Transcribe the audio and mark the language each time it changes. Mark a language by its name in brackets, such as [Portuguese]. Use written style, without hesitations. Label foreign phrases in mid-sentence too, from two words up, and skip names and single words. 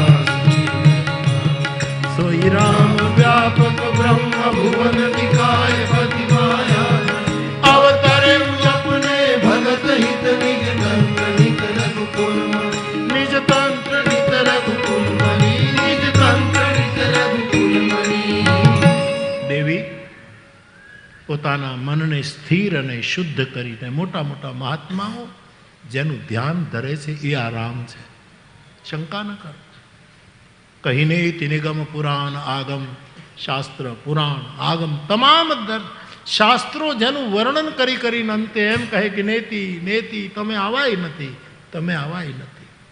[Awadhi] सोई राम व्यापक ब्रह्म भुवन निकाय पति माया अवतरे अपने भगत हित निज तंत्र निज रघुकुल निज तंत्र निज रघुकुल मणि निज तंत्र निज रघुकुल मणि देवी [Gujarati] પોતાના મનને સ્થિર અને શુદ્ધ કરીને મોટા મોટા મહાત્માઓ જેનું ધ્યાન ધરે છે એ આ રામ છે. શંકા ન કરો. કહીને નિગમ પુરાણ આગમ શાસ્ત્ર પુરાણ આગમ તમામ શાસ્ત્રો જેનું વર્ણન કરી કરીને અંતે એમ કહે કે નેતિ નેતિ તમે આવાય નથી, તમે આવાય નથી.